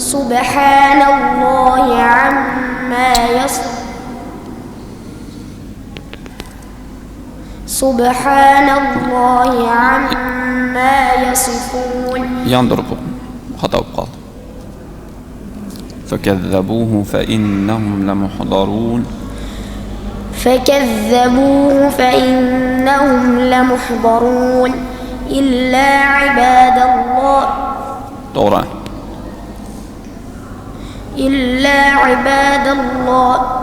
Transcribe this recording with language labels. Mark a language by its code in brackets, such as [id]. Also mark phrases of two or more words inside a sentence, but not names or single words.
[ar] سبحان الله عما يصفون سبحان الله عما يصفون. [tr] Yandırıp hata kaldı. [ar] فكذبوه فإنهم لمحضرون. فكذبوه فإنهم لمحضرون إلا عباد الله [tr] Doğru. [ar] إلا عباد الله